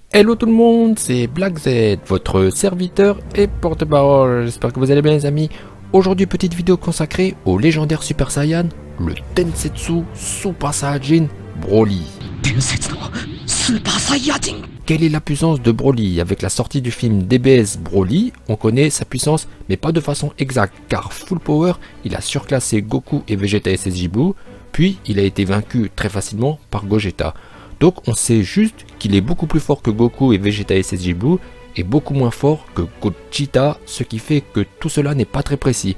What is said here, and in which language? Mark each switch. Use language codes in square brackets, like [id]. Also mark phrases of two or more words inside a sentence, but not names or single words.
[fr] Hello tout le monde, c'est Black Z, votre serviteur et porte-parole. J'espère que vous allez bien les amis. Aujourd'hui, petite vidéo consacrée au légendaire Super Saiyan, le Densetsu Super Saiyajin Broly. [ja] 伝説のスーパーサイヤ人 [fr] Quelle est la puissance de Broly? Avec la sortie du film DBS Broly, on connaît sa puissance, mais pas de façon exacte, car [en] Full Power, [fr] il a surclassé Goku et Vegeta SSJ Blue, puis il a été vaincu très facilement par Gogeta. Donc on sait juste qu'il est beaucoup plus fort que Goku et Vegeta SSJ Blue, et beaucoup moins fort que Gogeta, ce qui fait que tout cela n'est pas très précis.